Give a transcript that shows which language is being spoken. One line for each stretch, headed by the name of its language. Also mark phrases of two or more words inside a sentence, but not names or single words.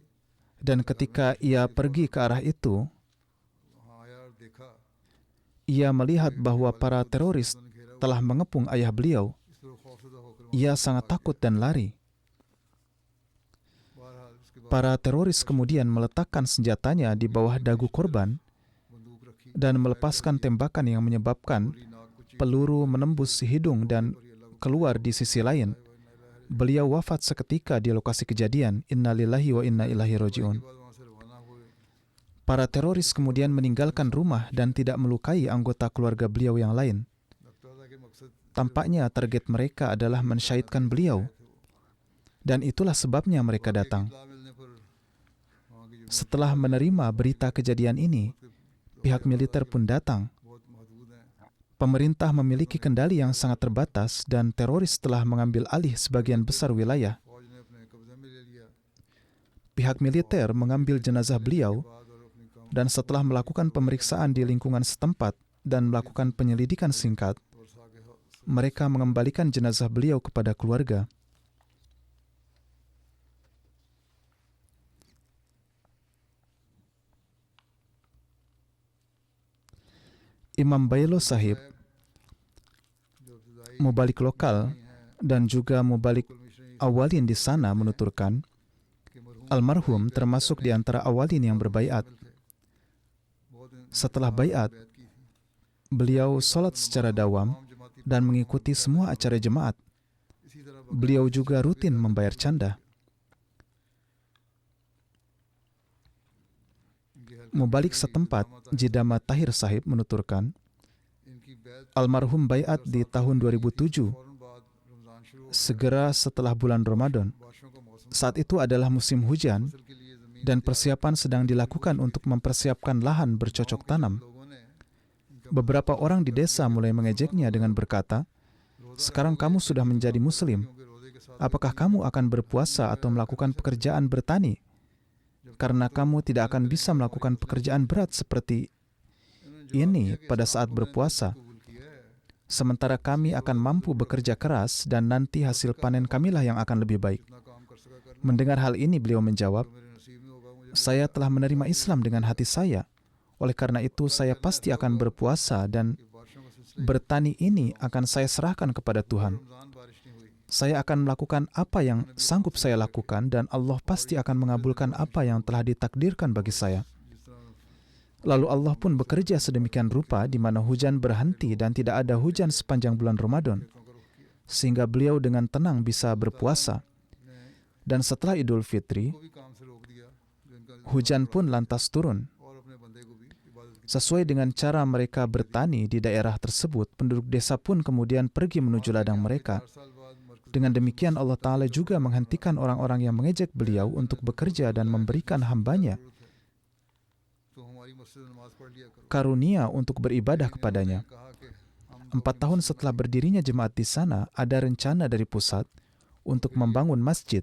Indonesian: dan ketika ia pergi ke arah itu,
Urdu: وہاں آیا اور دیکھا
Indonesian: ia melihat bahwa para teroris
Urdu: انہوں نے گھیرا ہوا.
Indonesian: telah mengepung ayah beliau.
Urdu: اس پر خوفزدہ ہو کر
Indonesian: Ia sangat takut dan lari.
Urdu: بہرحال اس کے بعد
Indonesian: Para teroris kemudian meletakkan senjatanya di bawah dagu korban
Urdu: بندوق رکھی
Indonesian: dan melepaskan tembakan yang menyebabkan
Urdu: پوری ناک کو چیر
Indonesian: peluru menembus hidung dan keluar di sisi lain. Beliau wafat seketika di lokasi kejadian.
Arabic: إنا لله وإنا إليه راجعون.
Urdu: کے بعد وہاں سے روانہ ہوئے.
Indonesian: Para teroris kemudian meninggalkan rumah dan tidak melukai anggota keluarga beliau yang lain.
Urdu: لگتا تھا کہ مقصد
Indonesian: Tampaknya target mereka adalah mensyahidkan beliau. Dan itulah sebabnya mereka datang.
Urdu: اطلاع ملنے پر وہاں کی جو
Indonesian: Setelah menerima berita kejadian ini, pihak militer pun datang.
Urdu: بہت محدود ہیں.
Indonesian: Pemerintah memiliki kendali yang sangat terbatas dan teroris telah mengambil alih sebagian besar wilayah.
Urdu: فوج نے اپنے قبضے میں لے لیا.
Indonesian: Pihak militer mengambil jenazah beliau
Urdu: بعد اور اپنی کام
Indonesian: dan setelah melakukan pemeriksaan di lingkungan setempat dan melakukan penyelidikan singkat, और सागे mereka mengembalikan jenazah beliau kepada keluarga. Imam Bailo Sahib,
Urdu: جو ابتدائی
Indonesian: mubalik lokal dan juga mubalik
Urdu: मिशनरी
Indonesian: awalin di sana menuturkan,
Urdu: کے مرحوم
Indonesian: almarhum termasuk di antara awalin yang berbaiat.
Urdu: تھے۔ بہت
Indonesian: Setelah baiat,
Urdu: بیعت کی تھی.
Indonesian: beliau sholat secara dawam
Urdu: تمام جماعتی
Indonesian: dan mengikuti semua acara jemaat.
Urdu: اسی طرح
Indonesian: Beliau juga rutin membayar canda.
Urdu: ان کی حرکت
Indonesian: Mubalik setempat, Jidama Tahir Sahib menuturkan,
Urdu: ان کی بیعت
Indonesian: almarhum baiat di tahun 2007,
Urdu: فوراً بعد رمضان شروع ہو
Indonesian: segera setelah bulan Ramadan.
Urdu: بارشوں کا موسم
Indonesian: Saat itu adalah musim hujan
Urdu: فصل کے لیے زمین
Indonesian: dan persiapan sedang dilakukan untuk mempersiapkan lahan bercocok tanam.
Urdu: لوگوں نے ان کا
Indonesian: Beberapa orang di desa mulai mengejeknya dengan berkata, "Sekarang kamu sudah menjadi muslim.
Urdu: کیونکہ روزے کے ساتھ
Indonesian: Apakah kamu akan berpuasa atau melakukan pekerjaan bertani? Karena kamu tidak akan bisa melakukan pekerjaan berat seperti ini pada saat berpuasa.
Urdu: قبول کیا ہے.
Indonesian: Sementara kami akan mampu bekerja keras dan nanti hasil panen kamilah yang akan lebih baik."
Urdu: جتنا کام کر سکا کر
Indonesian: Mendengar hal ini, beliau menjawab,
Urdu: میرے نصیب میں ہوگا مجھے
Indonesian: "Saya telah menerima Islam dengan hati saya. Oleh karena itu, saya pasti akan berpuasa dan
Urdu: کہ بارشوں کا سلسلہ
Indonesian: bertani ini akan saya serahkan kepada Tuhan.
Urdu: رمضان بارش نہیں ہوئی.
Indonesian: Saya akan melakukan apa yang sanggup saya lakukan dan Allah pasti akan mengabulkan apa yang telah ditakdirkan bagi saya."
Urdu: جس طرح
Indonesian: Lalu Allah pun bekerja sedemikian rupa di mana hujan berhenti dan tidak ada hujan sepanjang bulan Ramadan, sehingga beliau dengan tenang bisa berpuasa. Dan setelah Idul Fitri,
Urdu: کو بھی کام سے روک دیا جو ان کا
Indonesian: hujan pun lantas turun.
Urdu: اور اپنے بندے کو بھی عبادت کی.
Indonesian: Sesuai dengan cara mereka bertani di daerah tersebut, penduduk desa pun kemudian pergi menuju ladang mereka.
Urdu: 4 سال بعد مرکز
Indonesian: Dengan demikian Allah Ta'ala juga menghentikan orang-orang yang mengejek beliau untuk bekerja dan memberikan hambanya. karunia untuk beribadah kepadanya. 4 tahun setelah berdirinya jemaat di sana, ada rencana dari pusat untuk membangun masjid.